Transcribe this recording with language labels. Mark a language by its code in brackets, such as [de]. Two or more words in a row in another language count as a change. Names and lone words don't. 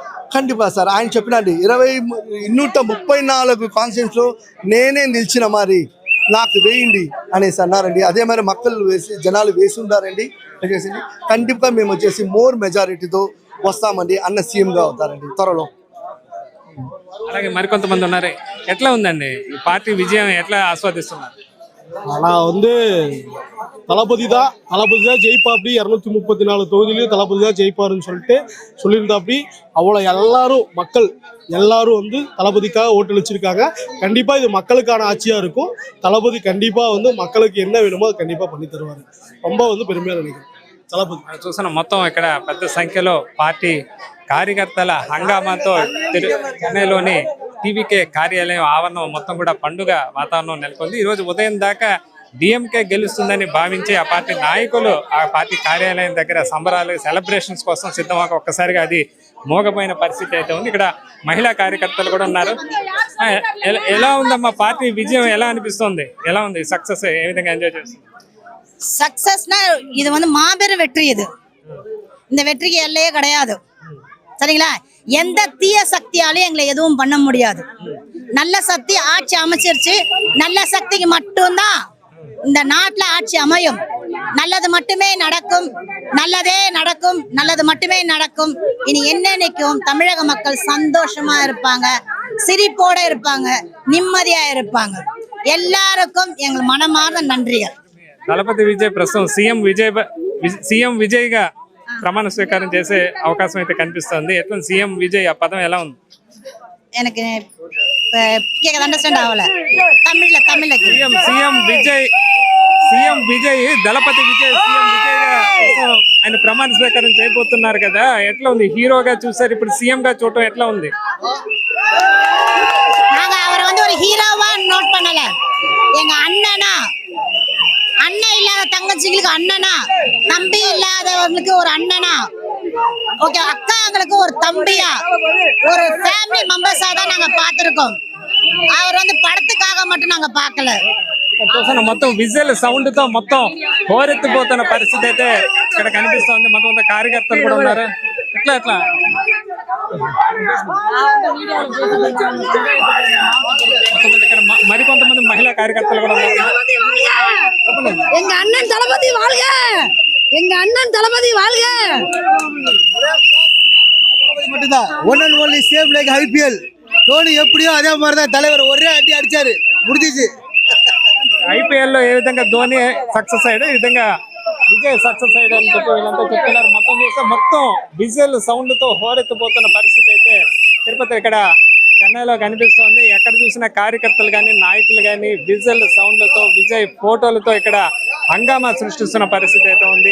[te] ఖండిపా సార్, ఆయన చెప్పినండి 134 కాన్స్టిట్యూన్స్ లో నేనే నిలిచిన, మరి నాకు వేయండి అనేసి అన్నారండి. అదే మరి మక్కలు వేసి జనాలు వేసి ఉన్నారండి. వచ్చేసింది ఖండితంగా మేము వచ్చేసి [en] more majority [te] వస్తామండి. అన్న సీఎం గా అవుతారండి త్వరలో. అలాగే మరికొంతమంది ఉన్నారు. ఎట్లా ఉందండి ఈ పార్టీ విజయం, ఎట్లా ఆస్వాదిస్తున్నారు? [ta] ஆனா தளபதி தான் ஜெயிப்பாப்படி. 234 தொகுதியிலையும் தளபதி தான் ஜெயிப்பாருன்னு சொல்லியிருந்தாப்படி. அவ்வளோ எல்லாரும் மக்கள் எல்லாரும் தளபதிக்காக ஓட்டளிச்சிருக்காங்க. கண்டிப்பா இது மக்களுக்கான ஆட்சியா இருக்கும். தளபதி கண்டிப்பா மக்களுக்கு என்ன வேணுமோ அது கண்டிப்பா பண்ணி தருவாரு. ரொம்ப பெருமையா நினைக்கிறேன் தளபதி. [te] చూసిన మొత్తం ఇక్కడ పెద్ద సంఖ్యలో పార్టీ కార్యకర్తల హంగామాతో చెన్నైలోని టీవీకే కార్యాలయం ఆవరణం మొత్తం కూడా పండుగ వాతావరణం నెలకొంది. ఈరోజు ఉదయం దాకా డిఎంకే గెలుస్తుందని భావించి ఆ పార్టీ నాయకులు ఆ పార్టీ కార్యాలయం దగ్గర సంబరాలు సెలబ్రేషన్స్ కోసం సిద్ధమక ఒక్కసారిగా అది మోగపోయిన పరిస్థితి అయితే ఉంది. ఇక్కడ మహిళా కార్యకర్తలు కూడా ఉన్నారు. ఎలా ఉందమ్మా పార్టీ విజయం, ఎలా అనిపిస్తుంది? ఎలా ఉంది సక్సెస్? ఏ విధంగా ఎంజాయ్ చేస్తుంది? [ta] சக்சஸ்னா இது மாபெரும் வெற்றி. இந்த வெற்றிக்கு எல்லையே கிடையாது, சரிங்களா? எந்த தீய சக்தியாலும் எங்களை எதுவும் பண்ண முடியாது. நல்ல சக்தி ஆட்சி அமைச்சிருச்சு. நல்ல சக்திக்கு மட்டும்தான் இந்த நாட்டில் ஆட்சி அமையும். நல்லது மட்டுமே நடக்கும், நல்லதே நடக்கும், நல்லது மட்டுமே நடக்கும். இனி என்னன்னைக்கும் தமிழக மக்கள் சந்தோஷமா இருப்பாங்க, சிரிப்போட இருப்பாங்க, நிம்மதியா இருப்பாங்க. எல்லாருக்கும் எங்கள் மனமார்ந்த நன்றிகள். [te] దళపతి విజయ్ ప్రస్తుతం సీఎం విజయ్ గా ప్రమాణ స్వీకారం చేసే అవకాశం అయితే కనిపిస్తుంది. ఎట్లా సీఎం విజయ్ ఆ పదం ఎలా ఉంది? எனக்கு అండర్స్టాండ్ అవ్వలే తమిళ. సీఎం విజయ్ దళపతి విజయ్ సీఎం విజయ్ గా ఆయన ప్రమాణ స్వీకారం చేయబోతున్నారు కదా, ఎట్లా ఉంది? హీరోగా చూసారు, ఇప్పుడు సీఎం గా చూడటం ఎట్లా ఉంది? [ta] நாங்க அவரை ஒரு ஹீரோவா நோட் பண்ணல. எங்க அண்ணனா, அண்ணன் இல்லாத தங்கச்சிங்களுக்கு அண்ணனா, தம்பி இல்லாதவங்களுக்கு ஒரு அண்ணனா, ஓகே அக்காங்களுக்கு ஒரு தம்பியா, ஒரு [en] family members [ta] தான் நாங்க பார்த்திருக்கோம். அவர் படத்துக்காக மட்டும் నాங்க பார்க்கல. [te] చూసిన మొత్తం విజిల్ సౌండ్ తో మొత్తం హోరెత్తిపోతున్న పరిస్థితి అయితే ఇక్కడ కనిపిస్తుంది. మొత్తం కార్యకర్తలు కూడా ఉన్నారు. ఎట్లా ఇక్కడ మరికొంతమంది మహిళా కార్యకర్తలు కూడా ఉన్నారు. [ta] எங்க அண்ணன் தளபதி வாழ்க, எங்க அண்ணன் தளபதி வாழ்க. மட்டும்தான் [en] one and only same like [ta] ஐபிஎல். தோனி எப்படியோ அதே மாதிரி தான் தலைவர் ஒரே அடி அடிச்சாரு, முடிஞ்சிச்சு. [te] ఐపీఎల్ లో ఏ విధంగా ధోని సక్సెస్ అయ్యాడు, ఈ విధంగా విజయ్ సక్సెస్ అయ్యాడు అని చెప్పి వీళ్ళంతా చెప్తున్నారు. మొత్తం చూస్తే మొత్తం విజిల్ సౌండ్ తో హోరెత్తిపోతున్న పరిస్థితి అయితే తిరుపతి ఇక్కడ చెన్నైలో కనిపిస్తోంది. ఎక్కడ చూసినా కార్యకర్తలు కానీ నాయకులు కానీ విజువల్ సౌండ్లతో విజయ్ ఫోటోలతో ఇక్కడ హంగామా సృష్టిస్తున్న పరిస్థితి అయితే ఉంది.